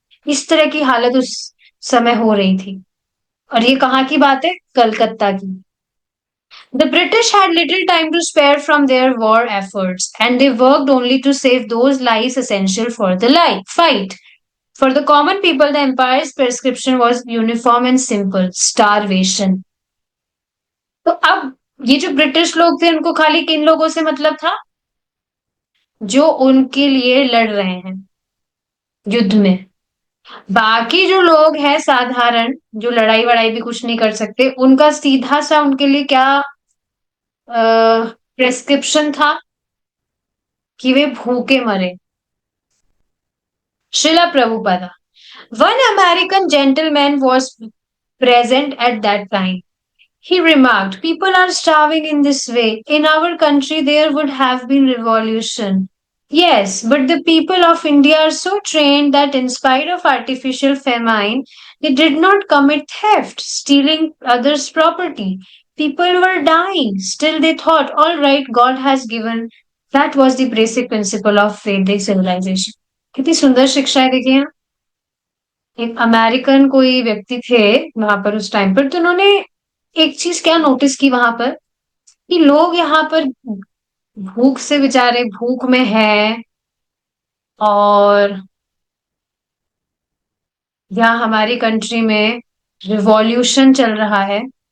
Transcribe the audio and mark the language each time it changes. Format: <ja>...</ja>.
<hi>इस तरह की हालत उस समय हो रही थी। और ये कहाँ की बात है? कलकत्ता की।</hi> <en>The British had little time to spare from their war efforts, and they worked only to save those lives essential for the fight. For the common people, the empire's prescription was uniform and simple: starvation.</en> <hi>तो अब ये जो British लोग थे उनको खाली किन लोगों से मतलब था? जो उनके लिए लड़ रहे हैं युद्ध में। बाकी जो लोग हैं साधारण, जो लड़ाई वड़ाई भी कुछ नहीं कर सकते, उनका सीधा सा उनके लिए क्या प्रेस्क्रिप्शन था कि वे भूखे मरे।</hi> <en>Srila Prabhupada. One American gentleman was present at that time. He remarked, people are starving in this way. In our country, there would have been revolution. Yes, but the people of India are so trained that in spite of artificial famine, they did not commit theft, stealing others' property. People were dying. Still, they thought, all right, God has given. That was the basic principle of Vedic civilization.</en> <hi>कितनी सुंदर शिक्षा है देखिए यहाँ। एक American कोई व्यक्ति थे वहां पर उस टाइम पर, तो उन्होंने एक चीज क्या नोटिस की वहां पर, कि लोग यहाँ पर भूख से बेचारे भूख में है, और यहाँ हमारी कंट्री में रिवॉल्यूशन चल रहा है।</hi>